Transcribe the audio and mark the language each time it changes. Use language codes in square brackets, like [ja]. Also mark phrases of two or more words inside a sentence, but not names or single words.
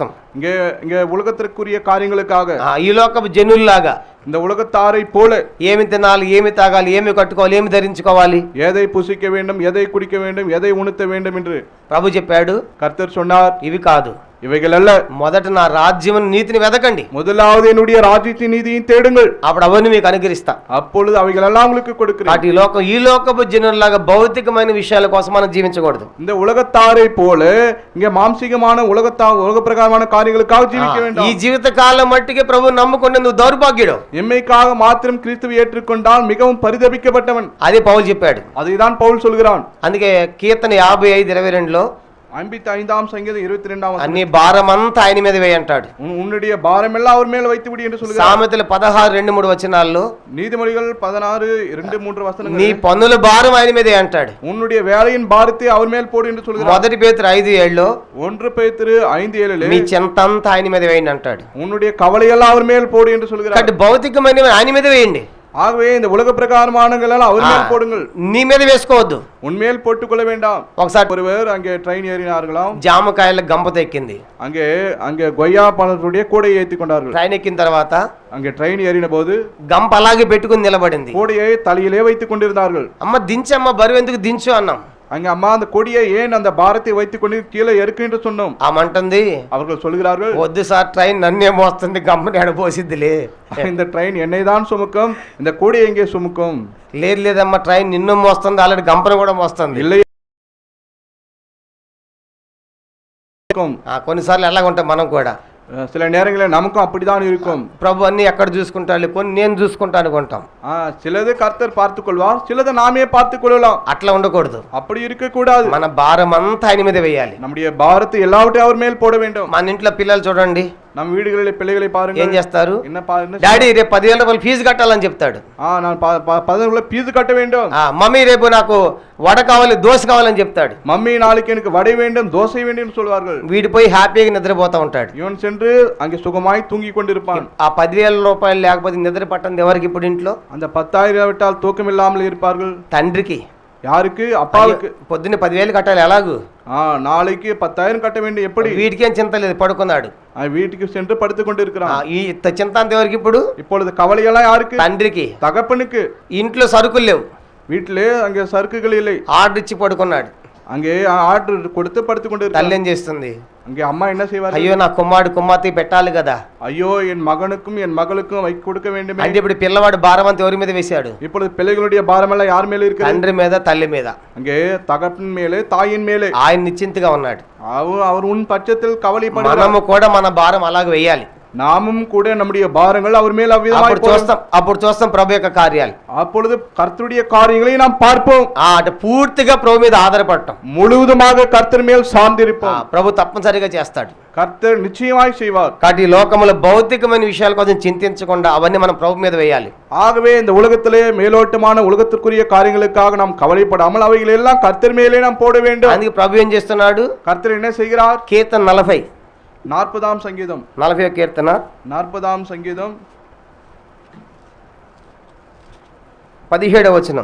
[ta] இங்கே உலகத்திற்குரிய காரியங்களுக்காக, [te] ఈ లోకపు జనుల్లాగా, [ta] இந்த உலகத்தாரை போல [te] ఏమి తినాలి, ఏమి తాగాలి, ఏమి కట్టుకోవాలి, ఏమి ధరించుకోవాలి, [ta] எதை புசிக்க வேண்டும், எதை குடிக்க வேண்டும், எதை உணர்த்த வேண்டும் என்று [te] ప్రభు చెప్పాడు. [ta] கர்த்தர் சொன்னார், [te] ఇవి కాదు, [ta] இவைகள் அல்ல. [te] మొదట నా రాజ్యం నీతిని వెదకండి, [ta] முதலாவது என்னுடைய ராஜ்யத்தின் நீதியை தேடுங்கள், [te] అప్పుడు అవన్నీ మీకు అనుగ్రహిస్తా. [ta] அப்பொழுது అவைகள் எல்லாம் உங்களுக்கு கொடுக்கிறேன். [te] కాబట్టి ఈ లోకపు జనుల్లాగా భౌతికమైన విషయాల కోసం మనం జీవించకూడదు. [ta] இந்த உலகத்தாரை போல இங்கே மாம்சீகமான உலக பிரகாரமான காரியங்களுக்காக ஜீவிக்க [te] ఈ [ta] வேண்டாம். [te] జీవిత కాలం మట్టికి ప్రభు నమ్ముకునే నువ్వు దౌర్భాగ్యుడు. [ta] எம்மைக்காக மாத்திரம் கிறிஸ்துவை ஏற்றுக்கொண்டால் மிகவும் பரிதபிக்கப்பட்டவன். [te] అది పౌలు చెప్పాడు. [ta] அதைதான் பவுல் சொல்கிறான். [te] అందుకే కీర్తన 55:22లో [ta] 55ஆம் சங்கீதம் 22ஆம் வசனம், [te] అన్ని భారమంతా ఆయన మీద వేయి అంటాడు. [ta] உன்னுடைய பாரமெல்லாம் அவர் மேல் வைத்து விடு என்று சொல்கிறார். [te] సామెతలు 16:2-3 వచనాల్లో [ta] நீதிமொழிகள் 16:2-3 [te] నీ [ta] வசனங்கள், [te] పన్నుల భారం ఆయన మీదే అంటాడు. [ta] உன்னுடைய வேலையின் பாரத்தை அவர் மேல் போடு என்று சொல்கிறார். [te] మొదటి పేతురు 5:7లో [ta] 1 பேதுரு 5:7 [te] మీ చింతంతా ఆయన మీద వేయండి అంటాడు. [ta] உன்னுடைய கவலையெல்லாம் அவர் மேல் போடு என்று சொல்கிறார். [te] కాబట్టి భౌతికమైన ఆయన మీద వేయండి, [ta] ஆகவே இந்த உலக பிரகாரமானங்கள் எல்லாம் அவர் மேல் போடுங்கள், [te] నీ మీద వేసుకోవద్దు. [ta] உன்மேல் போட்டுக்கொள்ள வேண்டாம். [te] ఒకసారి [ta] ஒருவர் அங்கே ட்ரெயின் ஏறினார்களாம். [te] జామకాయల గంప ఎక్కింది. [ta] அங்கே கொய்யா பழத்துடைய கூடையை ஏற்றி கொண்டார்கள். [te] ట్రైన్ ఎక్కిన తర్వాత [ta] அங்கே ட்ரெயின் ஏறின போது [te] గంప అలాగే పెట్టుకుని నిలబడింది. [ta] கூடையை தலையிலே வைத்துக் கொண்டிருந்தார்கள். [te] అమ్మ దించమ్మ, బరువు ఎందుకు దించు అన్నాం. [ta] அங்க அம்மா அந்த கொடியை ஏன் அந்த பாரத்தை வைத்துக் கொண்டு கீழே இறக்கு என்று சொன்னோம். [te] ఆమంటుంది, [ta] அவர்கள் சொல்கிறார்கள், [te] వద్దు సార్, ట్రైన్ నన్నే మోస్తుంది, గంపని ఎడబోసిద్దిలే. [ta] இந்த ட்ரெயின் என்னை தான் சுமக்கும், இந்த கூடையை எங்கே சுமக்கும்? [te] లేదు లేదమ్మా, ట్రైన్ నిన్ను మోస్తుంది, ఆల్రెడీ గంపను కూడా మోస్తుంది. [ta] இல்லை, [te] కొన్నిసార్లు ఎలాగ ఉంటాం మనం కూడా. [ta] சில நேரங்களில் நமக்கும் அப்படிதான் இருக்கும். [te] ప్రభు అన్ని ఎక్కడ చూసుకుంటాడు, కొన్ని నేను చూసుకుంటా అనుకుంటాం. [ta] சிலது கர்த்தர் பார்த்துக் கொள்வார், சிலது நாமே பார்த்துக் கொள்ளலாம். [te] అట్లా ఉండకూడదు. [ta] அப்படி இருக்கக்கூடாது. [te] మన భారం అంతా ఆయన మీద వేయాలి. [ta] நம்முடைய பாரத்தை எல்லாவற்றையும் அவர் மேல் போட வேண்டும். [te] మన ఇంట్లో పిల్లలు చూడండి, [ta] நம் வீடுகளில் பிள்ளைகளை பாருங்க, [te] ఏం చేస్తారు? [ta] என்ன பாருங்க, [te] డాడీ రేపు 10,000 రూపాయలు ఫీజు కట్టాలని చెప్తాడు. [ta] நான் 10,000 ஃபீஸ் கட்ட வேண்டும். [te] మమ్మీ రేపు నాకు వడ కావాలి, దోశ కావాలని చెప్తాడు. [ta] மம்மி நாளைக்கு எனக்கு வடை வேண்டும், தோசை வேண்டும் என்று சொல்வார்கள். [te] వీడి పోయి హ్యాపీగా నిద్రపోతా ఉంటాడు. [ta] இவன் சென்று அங்கே சுகமாய் தூங்கி கொண்டிருப்பான். [te] ఆ 10,000 రూపాయలు లేకపోతే నిద్ర పట్టంది ఎవరికి ఇప్పుడు ఇంట్లో? [ta] அந்த 10,000 விட்டால் தூக்கம் இல்லாமல் இருப்பார்கள். [te] తండ్రికి. [ta] யாருக்கு? அப்பாவுக்கு. [te] పొద్దున్న 10,000 కట్టాలి, ఎలాగూ? [ta] நாளைக்கு 10,000 கட்ட வேண்டும். எப்படி? [te] వీడికేం చింత లేదు, పడుకున్నాడు. [ta] வீட்டுக்கு சென்று படுத்துக் கொண்டிருக்கிறான். [te] ఈ చింత అంత ఎవరికి ఇప్పుడు? [ta] இப்பொழுது கவலையெல்லாம் யாருக்கு? [te] తండ్రికి. [ta] தகப்பனுக்கு. [te] ఇంట్లో సరుకులు లేవు, [ta] வீட்டிலே அங்கே சறுக்குகள் இல்லை, [te] ఆర్డర్ ఇచ్చి పడుకున్నాడు. [ta] அங்கே ஆர்டர் கொடுத்து படுத்துக் கொண்டிருக்கிறான். [te] తల్లి ఏం చేస్తుంది? [ta] அங்கே அம்மா என்ன செய்வார்? [te] అయ్యో నా కుమారుడు కుమార్తె పెట్టాలి కదా, [ta] ஐயோ என் மகனுக்கும் என் மகளுக்கும் வைக்க கொடுக்க வேண்டும். [te] అంటే ఇప్పుడు పిల్లవాడు భారం అంతా ఎవరి మీద వేశాడు? [ta] இப்பொழுது பிள்ளைகளுடைய பாரமெல்லாம் யார் மேல இருக்கு? [te] తండ్రి మీద, తల్లి మీద. [ta] அங்கே தகப்பன் மேலே, தாயின் மேலே. [te] ఆయన నిశ్చింతగా ఉన్నాడు. [ta] அவர் உன் பட்சத்தில் கவலைப்பட. [te] మనము కూడా మన భారం అలాగ వేయాలి. [ta] நாமும் கூட நம்முடைய பாரங்கள் அவர் மேல் அவ்விதமாய் [te] అప్పుడు చూస్తాం ప్రభు యొక్క కార్యాలు. [ta] அப்பொழுது கர்த்தருடைய காரியங்களை நாம் பார்ப்போம். [te] అంటే పూర్తిగా ప్రభు మీద ఆధారపడటం, [ta] முழுவதுமாக கர்த்தர் மேல் சார்ந்திருப்போம். [te] ప్రభు తప్పనిసరిగా చేస్తాడు. [ta] கர்த்தர் நிச்சயமாய் செய்வார். [te] కాబట్టి ఈ లోకములో భౌతికమైన విషయాల కోసం చింతించకుండా అవన్నీ మనం ప్రభు మీద వేయాలి. [ta] ஆகவே இந்த உலகத்திலே மேலோட்டமான உலகத்திற்குரிய காரியங்களுக்காக நாம் கவலைப்படாமல் அவைகள் எல்லாம் கர்த்தர் மேலே நாம் போட வேண்டும். [te] అందుకే ప్రభు ఏం చేస్తున్నాడు? [ta] கர்த்தர் என்ன செய்கிறார்? [te] కీర్తన [ta] 40 சங்கீதம் [te] 40 కీర్తన [ta] 40 சங்கீதம் [te] 17వ వచనం